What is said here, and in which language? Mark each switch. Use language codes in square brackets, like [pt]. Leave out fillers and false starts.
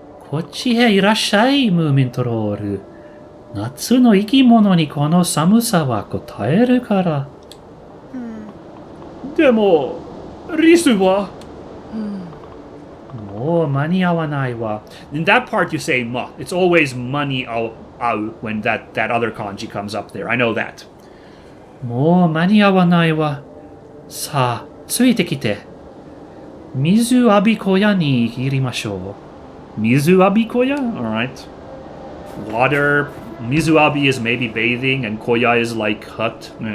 [ja] こっちへいらっしゃい、ムーミントロール。夏の生き物にこの寒さはこたえるから。でも、リスはもう間に合わないわ。 [en] In that part you say ma. It's always mani au when that other kanji comes up there. I know that. [ja] もう間に合わないわ。さあ、ついてきて。水浴び小屋に入りましょう。 [en] Mizuabi koya? Alright. Water. Mizuabi is maybe bathing, and koya is like hut.